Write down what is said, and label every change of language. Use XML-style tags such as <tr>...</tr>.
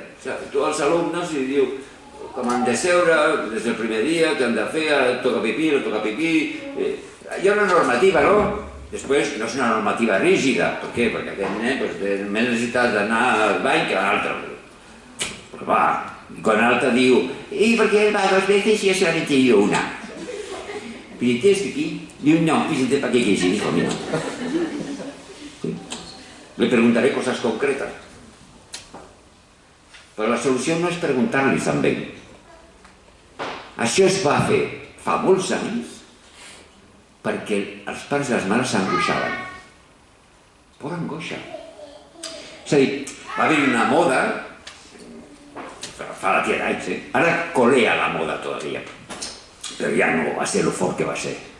<ca>Tu als alumnes li diu com han de seure des del primer dia, què han de fer, ara toca pipí, no toca pipí. Hi ha una normativa, no? Després no és una normativa rígida. Per què? Perquè aquest nen té més necessitat d'anar al bany que l'altre. Perquè va, quan l'altre diu i per què va</ca> <es>2 veces y yo solamente he ido una? ¿Pero tienes pipí? Diu, no, fíjate para qué quieres ir, hijo mío. Le preguntaré cosas concretas.</es> <ca>Però la solució no és preguntar-li també. Això es va fer fa molts anys perquè els pares i les mares s'angoixaven. Por angoixa. És a dir, va haver una moda, fa la tia d'anys, ara</ca> <es>colea la moda todavía,</es> <ca>però ja no va ser lo fort que va ser.</ca>